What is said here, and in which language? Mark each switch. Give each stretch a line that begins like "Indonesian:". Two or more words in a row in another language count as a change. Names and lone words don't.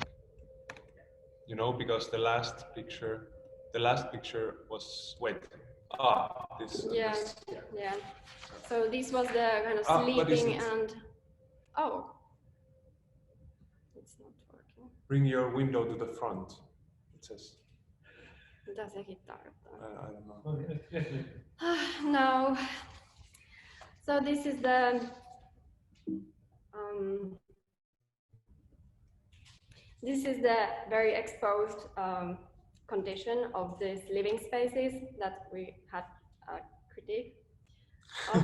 English: You know, because the last picture was, wait, this. Yeah, this. yeah. So this was the kind of sleeping and, oh, it's not working. Bring your window to the front, it says.
Finnish: Mitä sekin tarkoittaa?
English: I don't know. No. So this is the very exposed condition of these living spaces that we had a critique of.